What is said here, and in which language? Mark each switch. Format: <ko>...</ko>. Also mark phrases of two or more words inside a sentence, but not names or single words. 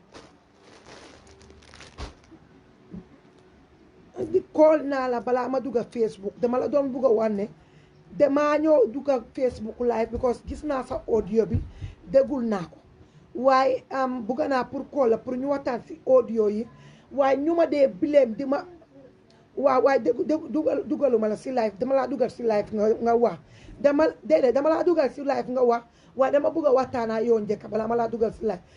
<wo>di call na la bala ma duga Facebook dama la doon buga wanne dama ñoo duga Facebook live because gis naa sa audio bi dégul naa ko waaye buga naa pour call la pour ñu waxtaan si audio yi waaye ñu ma dee blame di ma waaye dugaluma la si live dama laa dugal si live nga wax dama laa dugal si live nga wax waaye dama buga waxtaanaa yow njëkk bala ma laa dugal si live</wo>